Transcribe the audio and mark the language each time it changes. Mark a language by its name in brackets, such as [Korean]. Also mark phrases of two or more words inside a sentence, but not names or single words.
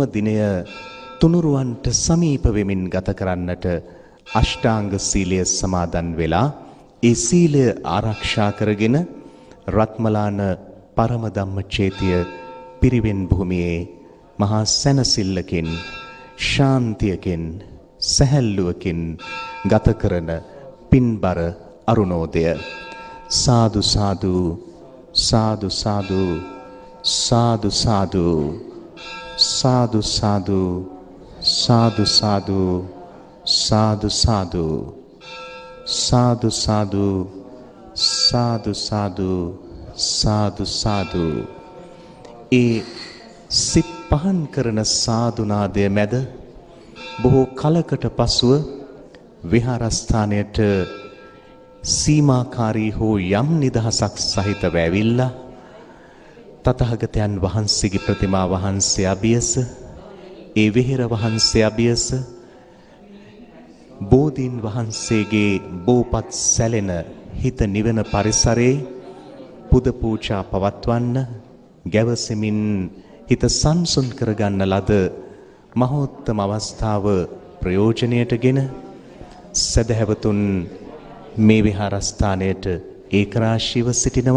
[Sinhala] දිනය තුනුරුවන්ට සමීප වෙමින් ගත කරන්නට අෂ්ටාංග සීලය සමාදන් වෙලා ඒ සීලය ආරක්ෂා කරගෙන රත්මලාන පරම ධම්මචේතිය පිරිවෙන් භූමියේ මහා සැනසෙල්ලකින් ශාන්තියකින් සැහැල්ලුවකින් ගත කරන පින්බර අරුණෝදය. සාදු සාදු සාදු සාදු සාදු සාදු සාදු සාදු සාදු සාදු සාදු සාදු සාදු සාදු සාදු සාදු සාදු සාදු. ඒ සිත් පහන් කරන සාදුනාදය මැද බොහෝ කලකට පසුව විහාරස්ථානයට සීමාකාරී හෝ යම් නිදහසක් සහිතව ඇවිල්ලා තථාගතයන් වහන්සේගේ ප්‍රතිමා වහන්සේ අභියස, ඒ විහෙර වහන්සේ අභියස, බෝධීන් වහන්සේගේ බෝපත් සැලෙන හිත නිවන පරිසරේ පුද පූජා පවත්වන්න, ගැවසෙමින් හිත සංසුන් කරගන්න ලද මහෝත්තම අවස්ථාව ප්‍රයෝජනයටගෙන සදහැවතුන් මේ විහාරස්ථානයට ඒකරාශීව සිටිනවා.